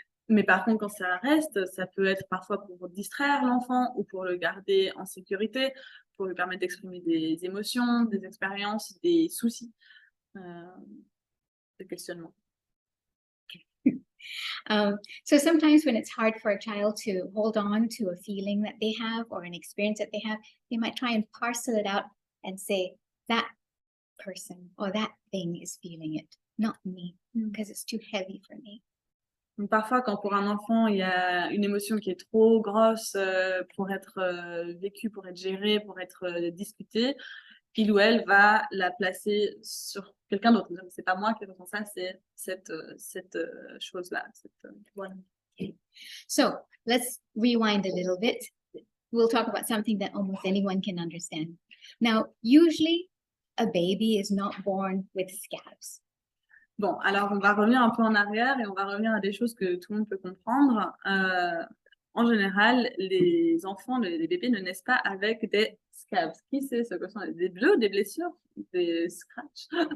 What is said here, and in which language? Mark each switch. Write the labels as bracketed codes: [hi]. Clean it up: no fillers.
[fr] Mais par contre, quand ça reste, ça peut être parfois pour distraire l'enfant ou pour le garder en sécurité, pour lui permettre d'exprimer des émotions, des expériences, des soucis, des questionnements. [en] So sometimes when it's hard for a child to hold on to a feeling that they have or an experience that they have, they might try and parcel it out and say, that person or that thing is feeling it, not me, because it's too heavy for me. [fr] Donc parfois, quand pour un enfant, il y a une émotion qui est trop grosse pour être vécue, pour être gérée, pour être discutée, il ou elle va la placer sur quelqu'un d'autre. C'est pas moi qui ressens ça, c'est cette chose-là. Voilà. [en] So let's rewind a little bit. We'll talk about something that almost anyone can understand. Now, usually a baby is not born with scabs. [fr] Bon, alors on va revenir un peu en arrière et on va revenir à des choses que tout le monde peut comprendre. En général, les enfants, les bébés ne naissent pas avec des scabs. Qui sait ce que sont des bleus, des blessures, des scratchs?